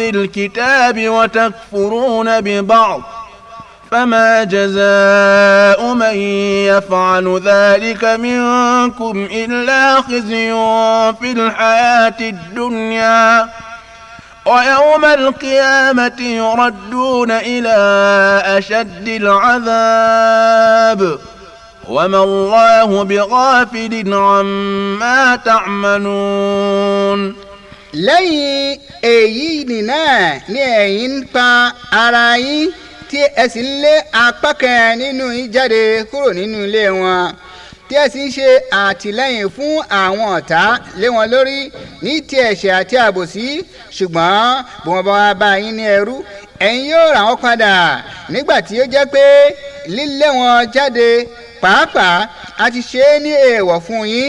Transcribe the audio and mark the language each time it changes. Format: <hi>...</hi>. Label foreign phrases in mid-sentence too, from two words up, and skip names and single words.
<ar>الكتاب وتكفرون ببعض فما جزاء من يفعل ذلك منكم إلا خزي في الحياة الدنيا ويوم القيامة يردون إلى أشد العذاب وما الله بغافل عما تعملون.</ar> <yo>lẹ́yìn èyí nìna ni ẹ̀yin ń pa ara yín tí ẹ sì ń lé apá kan nínú yín jáde kúrò nínú ilé wọn tí ẹ sì ń ṣe àtìlẹ́yìn fún àwọn ọ̀tá lé wọn lórí ní ti ẹ̀ṣẹ̀ àti àbòsí ṣùgbọ́n bí wọ́n bá wá bá yín ní ẹrú ẹ̀yin yóò rà wọ́n padà nígbà tí ó jẹ́ pé lílé wọn jáde pàápàá a ti ṣe é ní èèwọ̀ fún yín.</yo>